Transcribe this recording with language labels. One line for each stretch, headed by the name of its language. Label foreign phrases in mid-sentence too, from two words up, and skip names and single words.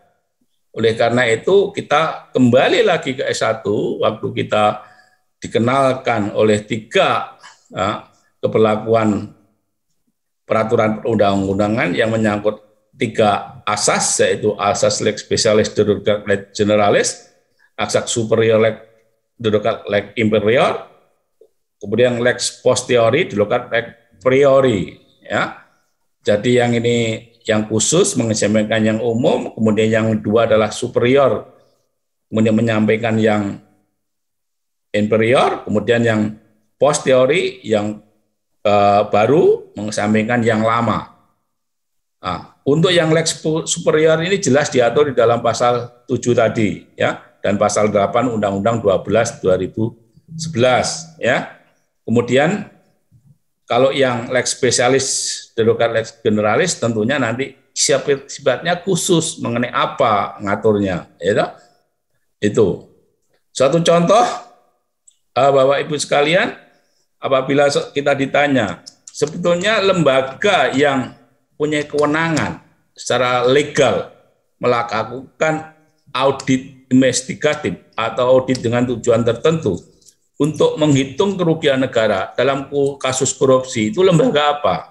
Indonesian: Oleh karena itu kita kembali lagi ke S1 waktu kita dikenalkan oleh 3 keberlakuan peraturan perundang-undangan yang menyangkut 3 asas, yaitu asas
Latin: lex specialis derogat lex generalis,
Indonesian: asas
Latin: superior lex derogat lex inferior,
Indonesian: kemudian
Latin: lex posteriori derogat lex priori,
Indonesian: ya. Jadi yang ini yang khusus menyampaikan yang umum, kemudian yang 2 adalah superior, kemudian menyampaikan yang inferior, kemudian yang posteriori yang baru menyampaikan yang lama. Untuk yang
Latin: lex superior
Indonesian: ini jelas diatur di dalam pasal 7 tadi, ya, dan pasal 8 Undang-Undang 12 2011, ya. Kemudian kalau yang
Latin: lex spesialis derogat lex generalis
Indonesian: tentunya nanti sifatnya khusus mengenai apa ngaturnya, ya. Itu. Suatu contoh, Bapak Ibu sekalian, apabila kita ditanya, sebetulnya lembaga yang punya kewenangan secara legal melakukan audit investigatif atau audit dengan tujuan tertentu untuk menghitung kerugian negara dalam kasus korupsi, itu lembaga apa?